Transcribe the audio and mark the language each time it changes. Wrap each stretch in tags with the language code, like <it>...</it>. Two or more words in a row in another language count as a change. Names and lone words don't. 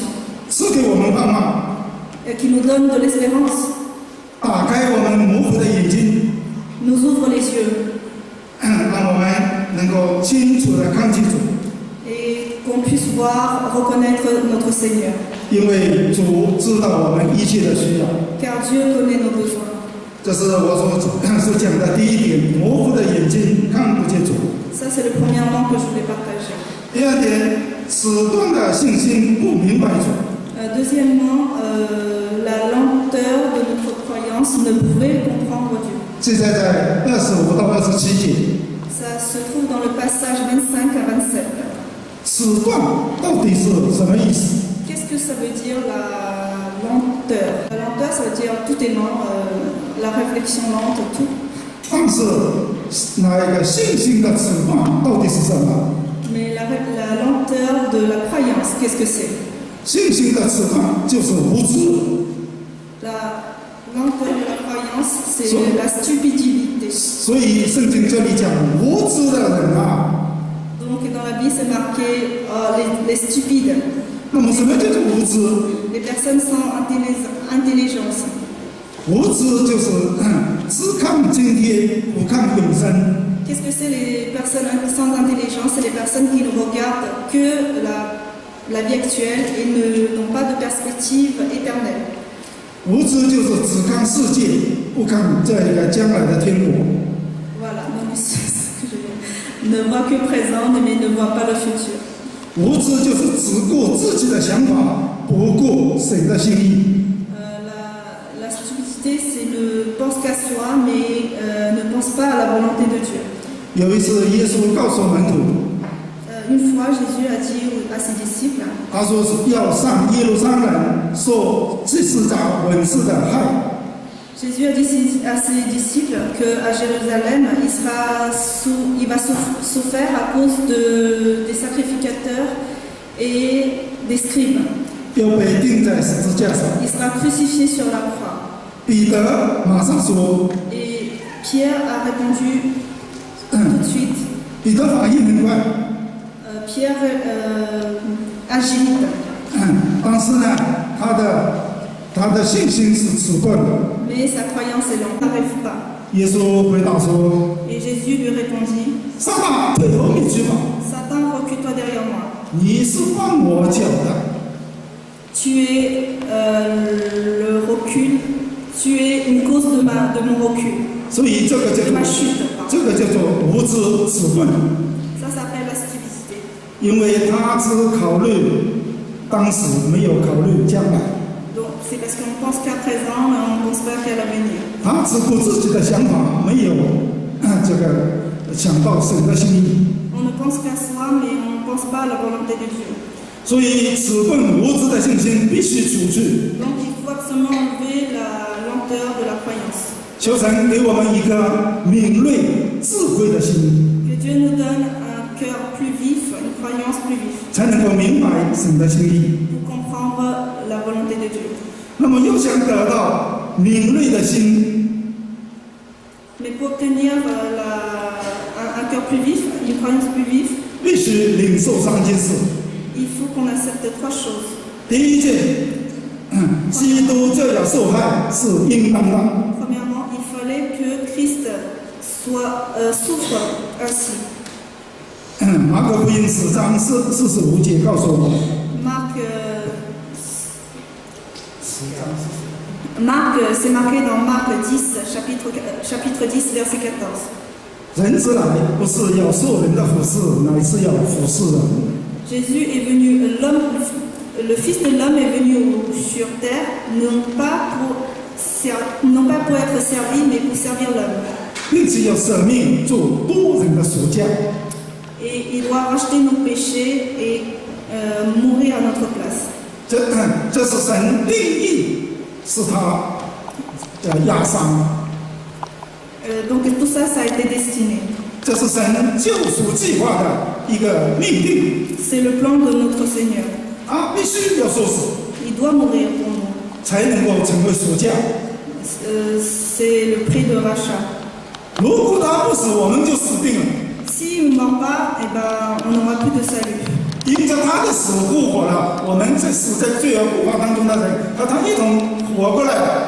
<zh>赐给我们盼望，</zh> <fr>et qui nous donne de l'espérance,</fr> <zh>打开我们模糊的眼睛，</zh> <fr>nous ouvre les yeux,</fr> <zh>让我们能够清楚地看清楚。</zh> <fr>et qu'on puisse voir, reconnaître notre Seigneur,</fr> <zh>因为主知道我们一切的需要。</zh> <fr>car Dieu connaît nos besoins.</fr> <zh>这是我所讲的第一点，模糊的眼睛看不见主。</zh> <fr>Ça, c'est le premièrement que je voulais partager.</fr> <zh>第二点，迟钝的信心不明白主。</zh> <fr>Deuxièmement, la lenteur de notre croyance ne pouvait comprendre Dieu.</fr> <zh>现在在25到27节，</zh> <fr>Ça se trouve dans le passage 25 à 27.</fr> <zh>迟钝到底是什么意思？</zh> <fr>Qu'est-ce que ça veut dire la lenteur? La lenteur, ça veut dire tout est lent, la réflexion lente, tout.</fr> <zh>但是那一个信心的迟钝到底是什么？</zh> <fr>Mais la lenteur de la croyance, qu'est-ce que c'est?</fr> <zh>信心的迟钝就是无知。</zh> <fr>La lenteur de la croyance, c'est la stupidité.</fr> <zh>所以圣经这里讲无知的人啊，</zh> <fr>Donc dans la Bible, c'est marqué les stupides,</fr> <zh>那么什么叫做无知？</zh> <fr>les personnes sans intelligence.</fr> <zh>无知就是只看今天，不看永生。</zh> <fr>Qu'est-ce que c'est les personnes sans intelligence? C'est les personnes qui ne regardent que la vie actuelle et n'ont pas de perspective éternelle.</fr> <zh>无知就是只看世界，不看这个将来的天国。</zh> <fr>Voilà, donc c'est ce que je veux dire. Ne voit que présent, mais ne voit pas le futur.</fr> <zh>无知就是只顾自己的想法，不顾神的心意。</zh> <fr>La stupidité, c'est ne pense qu'à soi, mais ne pense pas à la volonté de Dieu.</fr> <zh>有一次，耶稣告诉门徒，</zh> <fr>Une fois, Jésus a dit à ses disciples,</fr> <zh>他说是要上耶路撒冷受祭司长文士的害。</zh> <fr>Jésus a dit à ses disciples qu'à Jérusalem, il va souffrir à cause des sacrificateurs et des scribes.</fr> <zh>要被钉在十字架上。</zh> <fr>Il sera crucifié sur la croix.</fr> <zh>彼得马上说</zh> <fr>Et Pierre a répondu tout de suite.：“</fr> <zh>彼得反应很快，</zh> <fr>Pierre agit vite.</fr> <zh>但是呢，他的信心是迟钝的。</zh> <fr>Mais sa croyance est lente, n'arrive pas.</fr> <zh>耶稣回答说</zh> <fr>Et Jésus lui répondit,</fr> <zh>撒旦，退后一去吧，</zh> <fr>Satan, recule-toi derrière moi.</fr> <zh>你是绊我脚的。</zh> <fr>Tu es le recul, tu es une cause de mon recul,</fr> <zh>所以这个叫</zh> <fr>de</fr> <zh>做</zh> <fr>ma chute. pardon.</fr> <zh>这个叫做无知迟钝，</zh> <fr>Ça s'appelle la stupidité.</fr> <zh>因为他只考虑当时，没有考虑将来。</zh> <fr>Donc c'est parce qu'on pense qu'à présent, mais on ne pense pas qu'à l'avenir.</fr> <zh>他只顾自己的想法，没有这个想到神的心意。</zh> <fr>On ne pense qu'à soi, mais on ne pense pas à la volonté de Dieu.</fr> <zh>所以迟钝无知的信心必须除去。</zh> <fr>Donc il faut absolument enlever la lenteur de la croyance.</fr> <zh>求神给我们一个敏锐、智慧的心，</zh> <fr>Que Dieu nous donne un cœur plus vif, une croyance plus vif,</fr> <zh>才能够明白神的心意。</zh> <fr>pour comprendre la volonté de Dieu.</fr> <zh>那么，又想得到敏锐的心，</zh> <fr>Mais pour obtenir un cœur plus vif, une croyance plus vive,</fr> <zh>必须领受三件事。</zh> <fr>il faut qu'on accepte trois choses.</fr> <zh>第一件，基督这样受害是应当的。</zh> <fr>Premièrement, il fallait que Christ souffre ainsi.</fr> <zh>马可福音10章45节告诉我们，</zh> <fr>Marc, c'est marqué dans Marc 10, chapitre 10, verset 14.</fr> <zh>人子来不是要受人的服侍，乃是要服侍人。</zh> <fr>Jésus est venu, le Fils de l'homme est venu sur terre, non pas pour être servi, mais pour servir l'homme.</fr> <zh>并且要舍命做多人的赎价。</zh> <fr>Et il doit racheter nos péchés et mourir à notre place.</fr> <zh>这是神定义，是他的压伤，</zh> <fr>Donc tout ça, ça a été destiné.</fr> <zh>这是神救赎计划的一个命定。</zh> <fr>C'est le plan de notre Seigneur.</fr> <zh>他必须要受死，</zh> <fr>Il doit mourir pour nous.</fr> <zh>才能够成为赎价。</zh> <fr>C'est le prix de rachat.</fr> <zh>如果他不死，我们就死定了。</zh> <fr>S'il ne meurt pas, eh ben, on n'aura plus de salut.</fr> <zh>因着他的死复活了，我们在死在罪恶苦患当中的人和他一同活过来了。</zh>